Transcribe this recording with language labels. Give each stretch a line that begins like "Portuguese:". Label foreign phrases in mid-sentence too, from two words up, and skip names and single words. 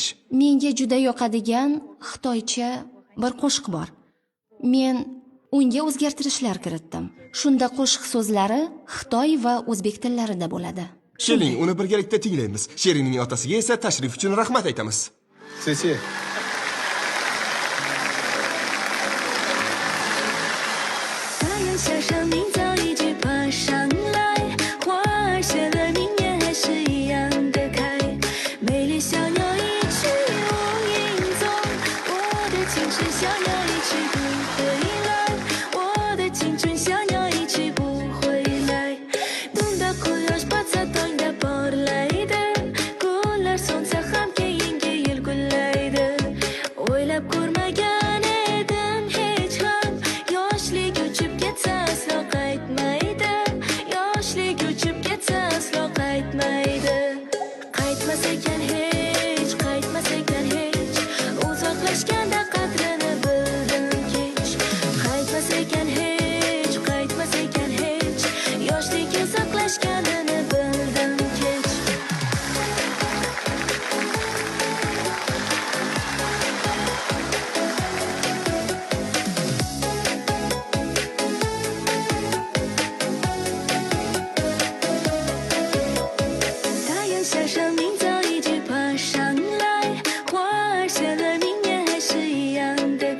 Uzbek: Menga juda yoqadigan xitoycha bir qo'shiq bor. Men unga o'zgartirishlar kiritdim. Shunda qo'shiq so'zlari Xitoy va o'zbek tillarida bo'ladi. Keling, uni birgalikda tinglaymiz. Shirinning otasiga esa tashrif uchun rahmat aytamiz. Sesi.
Chinese: 太阳下山，明早一直爬上来，花儿谢了，明年还是一样的开。美丽小鸟一去无影踪，我的青春小鸟一去不回来，我的青春小鸟一去不回来。
Uzbek: Tunda quyosh botsa tongda porlaydi, gullar so'nsa ham keyingi yil gullaydi. O'ylab ko'rmagan edim hech ham, yoshlik uchib ketsa aslo qaytmaydi, yoshlik uchib ketsa aslo qaytmaydi. Qaytmas ekan hech, qaytmas ekan hech, uzoqlashganda qadrini bildim kech. Qaytmas ekan hech, qaytmas ekan hech, yoshlik uzoqlashganini bildim kech.
Chinese: 太阳下山，明早一直爬上来，花儿谢了，明年还是一样的开。